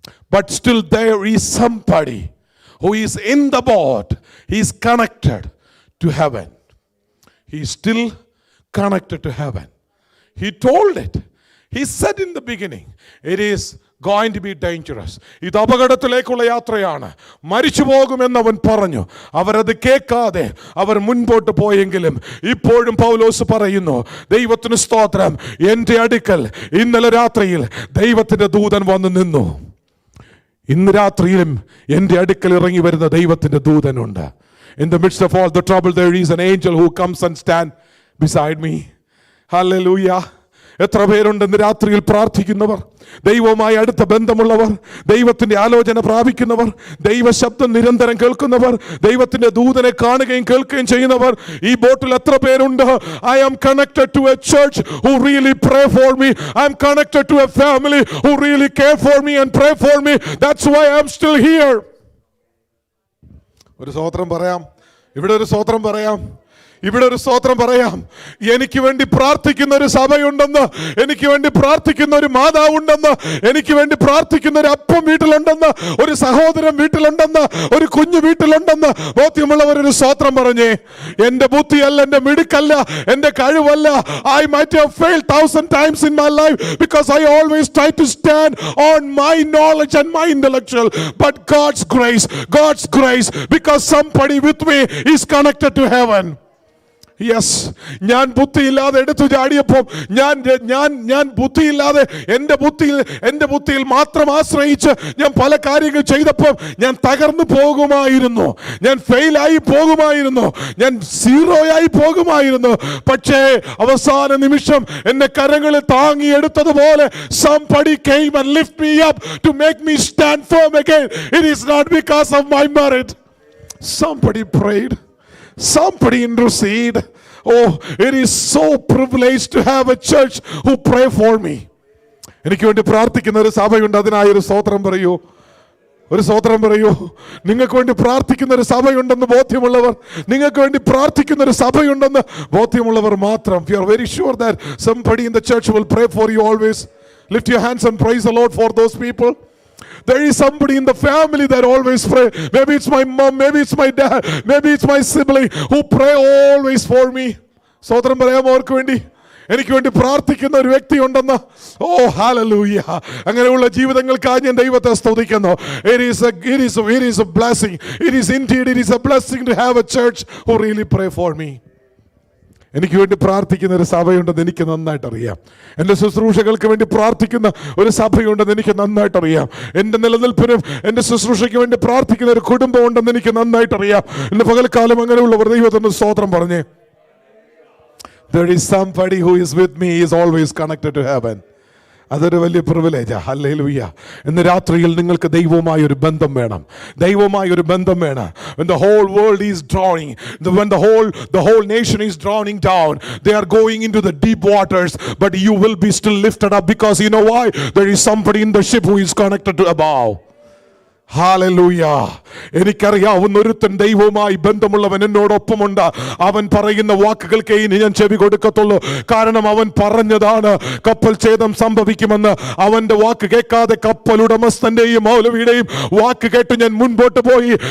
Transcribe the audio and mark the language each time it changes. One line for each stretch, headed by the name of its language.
English: But still there is somebody who is in the boat. He is connected to heaven. He is still connected to heaven. He told it. He said in the beginning, it is going to be dangerous.
Malayalam: ഇത് അപകടത്തിലേക്കുള്ള യാത്രയാണ്, മരിച്ചു പോകുമെന്ന് അവൻ പറഞ്ഞു. അവരത് കേൾക്കാതെ അവർ മുൻപോട്ട് പോയെങ്കിലും ഇപ്പോഴും പൗലോസ് പറയുന്നു, ദൈവത്തിന് സ്തോത്രം, എൻ്റെ അടുക്കൽ ഇന്നലെ രാത്രിയിൽ ദൈവത്തിൻ്റെ ദൂതൻ വന്നു നിന്നു. ഇന്ന് രാത്രിയിലും എൻ്റെ അടുക്കൽ ഇറങ്ങി വരുന്ന ദൈവത്തിൻ്റെ ദൂതനുണ്ട്.
English: In the midst of all the trouble, there is an angel who comes and stand beside me. Hallelujah.
Malayalam: എത്ര പേരുണ്ട് ഇന്ന് രാത്രിയിൽ പ്രാർത്ഥിക്കുന്നവർ, ദൈവവുമായി അടുത്ത ബന്ധമുള്ളവർ, ദൈവത്തിന്റെ ആലോചന പ്രാപിക്കുന്നവർ, ദൈവശബ്ദം നിരന്തരം കേൾക്കുന്നവർ, ദൈവത്തിന്റെ ദൂതനെ കാണുകയും കേൾക്കുകയും ചെയ്യുന്നവർ ഈ ബോട്ടിൽ എത്ര പേരുണ്ട്?
English: I am connected to a church who really pray for me. I am connected to a family who really care for me and pray for me. That's why I am still here.
Malayalam: ഒരു സ്തോത്രം പറയാം, ഇവിടെ ഒരു സ്തോത്രം പറയാം, ഇവിടെ ഒരു സ്തോത്രം പറയാം. എനിക്ക് വേണ്ടി പ്രാർത്ഥിക്കുന്ന ഒരു സഭയുണ്ടെന്ന്, എനിക്ക് വേണ്ടി പ്രാർത്ഥിക്കുന്ന ഒരു മാതാവുണ്ടെന്ന്, എനിക്ക് വേണ്ടി പ്രാർത്ഥിക്കുന്ന ഒരു അപ്പം വീട്ടിലുണ്ടെന്ന്, ഒരു സഹോദരൻ വീട്ടിലുണ്ടെന്ന്, ഒരു കുഞ്ഞു വീട്ടിലുണ്ടെന്ന് ബോധ്യമുള്ളവരൊരു സ്തോത്രം പറഞ്ഞേ. എൻ്റെ ബുദ്ധിയല്ല, എൻ്റെ മിടുക്കല്ല, എൻ്റെ കഴിവല്ല.
English: I might have failed 1,000 times in my life because I always try to stand on my knowledge and my intellectual, but God's grace, because somebody with me is connected to heaven.
Malayalam: Yes, ഞാൻ ബുദ്ധിയില്ലാതെ എടുത്തു ചാടിയപ്പോൾ, ഞാൻ ബുദ്ധിയില്ലാതെ എൻ്റെ ബുദ്ധിയിൽ മാത്രം ആശ്രയിച്ച് ഞാൻ പല കാര്യങ്ങൾ ചെയ്തപ്പോൾ ഞാൻ തകർന്നു പോകുമായിരുന്നു, ഞാൻ ഫെയിലായി പോകുമായിരുന്നു, ഞാൻ സീറോയായി പോകുമായിരുന്നു. പക്ഷേ അവസാന നിമിഷം എന്നെ കരങ്ങളിൽ താങ്ങിയെടുത്തതുപോലെ
English: somebody came and lift me up to make me stand firm again. It is not because of my merit. Somebody prayed. Somebody intercede. Oh, it is so privileged to have a church who pray for me.
Malayalam: എനിക്ക് വേണ്ടി പ്രാർത്ഥിക്കുന്ന ഒരു സഭയുണ്ട്. അതിനായൊരു സ്തോത്രം പറയൂ, ഒരു സ്തോത്രം പറയൂ. നിങ്ങൾക്ക് വേണ്ടി പ്രാർത്ഥിക്കുന്ന ഒരു സഭയുണ്ടെന്ന് ബോധ്യമുള്ളവർ, നിങ്ങൾക്ക് വേണ്ടി പ്രാർത്ഥിക്കുന്ന ഒരു സഭയുണ്ടെന്ന് ബോധ്യമുള്ളവർ മാത്രം.
English: If you are very sure that somebody in the church will pray for you, always lift your hands and praise the Lord for those people. There is somebody in the family that always pray. Maybe it's my mom, maybe it's my dad, maybe it's my sibling who pray always for me.
Malayalam: സ്തോത്രം പറയാമോ അവർക്ക് വേണ്ടി? എനിക്ക് വേണ്ടി പ്രാർത്ഥിക്കുന്ന ഒരു വ്യക്തി ഉണ്ടെന്ന്. ഓ ഹല്ലേലൂയ. അങ്ങനെയുള്ള ജീവിതങ്ങൾക്കായി ഞാൻ ദൈവത്തെ സ്തുതിക്കുന്നു. It is a blessing. It is a blessing to have a church who really pray for me. എനിക്ക് വേണ്ടി പ്രാർത്ഥിക്കുന്ന ഒരു സഭയുണ്ടെന്ന് എനിക്ക് നന്നായിട്ട് അറിയാം. എൻ്റെ ശുശ്രൂഷകൾക്ക് വേണ്ടി പ്രാർത്ഥിക്കുന്ന ഒരു സഭയുണ്ടെന്ന് എനിക്ക് നന്നായിട്ട് അറിയാം. എൻ്റെ നിലനിൽപ്പിനും എൻ്റെ ശുശ്രൂഷയ്ക്ക് വേണ്ടി പ്രാർത്ഥിക്കുന്ന ഒരു കുടുംബം ഉണ്ടെന്ന് എനിക്ക് നന്നായിട്ട് അറിയാം. ഇന്ന് പകൽക്കാലം അങ്ങനെയുള്ളവർ ദൈവത്തിന് സ്തോത്രം പറഞ്ഞേ.
English: There is somebody who is with me, he is always connected to heaven.
Malayalam: അതൊരു വലിയ പ്രിവിലേജാ. ഹല്ലേലൂയ. ഇന്ന് രാത്രിയിൽ നിങ്ങൾക്ക് ദൈവവുമായൊരു ബന്ധം വേണം, ദൈവവുമായൊരു ബന്ധം വേണം.
English: When the whole world is drowning, when the whole nation is drowning down, they are going into the deep waters, but you will be still lifted up, because you know why? There is somebody in the ship who is connected to above.
Malayalam: Hallelujah. എനിക്കറിയാവുന്ന ഒരുത്തൻ ദൈവവുമായി ബന്ധമുള്ളവൻ എന്നോടൊപ്പമുണ്ട്. അവൻ പറയുന്ന വാക്കുകൾക്ക് ഇനി ഞാൻ ചെവി കൊടുക്കത്തുള്ളൂ. കാരണം അവൻ പറഞ്ഞതാണ് കപ്പൽ ഛേദം സംഭവിക്കുമെന്ന്. അവന്റെ വാക്ക് കേൾക്കാതെ കപ്പൽ ഉടമസ്ഥന്റെയും മൗലവിയുടെയും വാക്ക് കേട്ട് ഞാൻ മുൻപോട്ട് പോയി.